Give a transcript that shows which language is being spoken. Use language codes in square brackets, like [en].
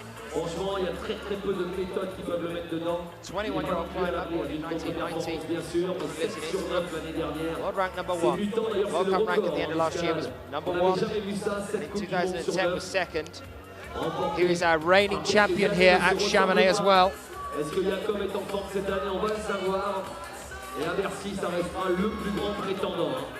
[fr] Franchement, il y a très peu de méthodes qui peuvent le mettre dedans. [en] 21-year-old climber born in 1990. [fr] Bien sûr, 7 sur 9 l'année dernière. [en] World rank number 1. World Cup rank at the end of last year was number 1. And in 2010 was second. He is our reigning champion here at Chamonix as well. [fr] Est-ce que Jacob est en forme cette année? On va le savoir. Et à Bercy, ça restera le plus grand prétendant.